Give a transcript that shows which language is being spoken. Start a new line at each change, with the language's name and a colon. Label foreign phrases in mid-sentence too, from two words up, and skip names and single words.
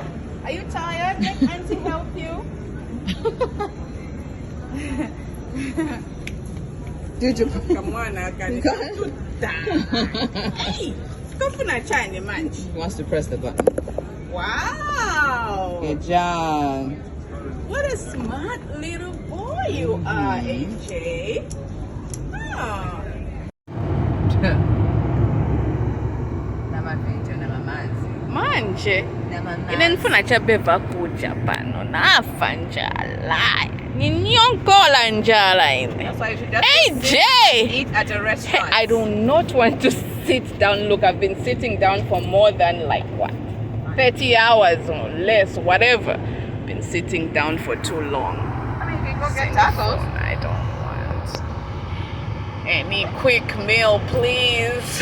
English: Are you tired? Let Auntie help you. Come on, I can do that. Hey, stop for a Chinese man. He wants to press the button. Wow. Good job. What a smart little boy you are, AJ. Oh.
Nyanja: Manje inenifuna chabeva kuja pano nafa njala ninyonkola njala ine.
English: That's why you should just AJ eat at a restaurant. I do not want to sit down. Look, I've been sitting down for more than 30 hours or less, whatever. Been sitting down for too long. I mean, you can go get tacos. I don't want any quick meal, please.